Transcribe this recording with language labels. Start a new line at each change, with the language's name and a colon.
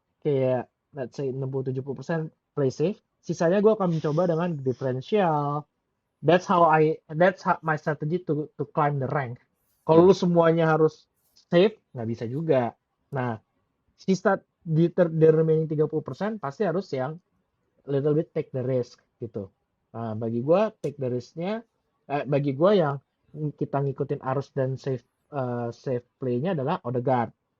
Indonesian: Kayak
English: let's say 60-70% play safe.
Indonesian: Sisanya gue akan mencoba dengan differential.
English: That's my strategy to climb the rank.
Indonesian: Kalau lu semuanya harus safe, nggak bisa juga. Nah, sisa di
English: remaining
Indonesian: 30% pasti harus yang
English: little bit take the risk
Indonesian: gitu. Nah, bagi gue
English: take the risk-nya,
Indonesian: bagi gue yang kita ngikutin arus dan
English: safe play-nya
Indonesian: adalah Odegaard.